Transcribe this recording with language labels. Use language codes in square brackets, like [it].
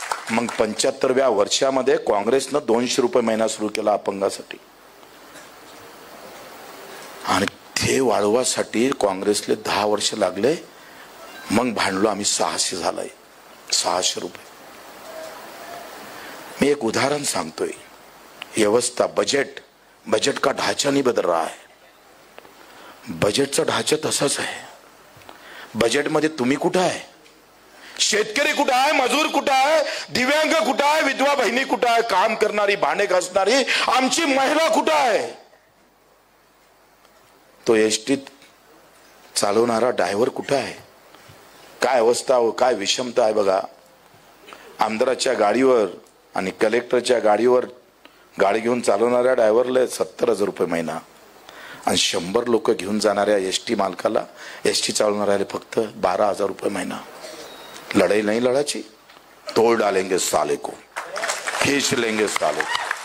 [mr] मग 75व्या वर्षामध्ये काँग्रेसनं 200 रुपये महिना सुरू केला अपंगासाठी, आणि ते वाढवासाठी काँग्रेसले 10 वर्ष लागले. मग भांडलो आम्ही, 600 झालाय, 600 रुपये. मी एक उदाहरण सांगतोय. [hi] व्यवस्था, बजट का ढांचा नहीं बदल रहा है. [mr] बजेटचा ढांचा तसाच आहे. बजेटमध्ये तुम्ही कुठं आहे, शेतकरी कुठं आहे, मजूर कुठं आहे, दिव्यांग कुठं आहे, विधवा बहिणी कुठं आहे, काम करणारी, भांडे घासणारी आमची महिला कुठं आहे, तो एसटीत चालवणारा ड्रायव्हर कुठं आहे. काय अवस्था, काय विषमता आहे बघा. आमदाराच्या गाडीवर आणि कलेक्टरच्या गाडीवर गाडी घेऊन चालवणाऱ्या ड्रायव्हरला 70,000 रुपये महिना, आणि 100 लोक घेऊन जाणाऱ्या एसटी मालकाला, एसटी चालवणाऱ्याला फक्त 12,000 रुपये महिना. [hi] लड़ाई नहीं लड़ाची, तोड़ डालेंगे साले को, खींच लेंगे साले को.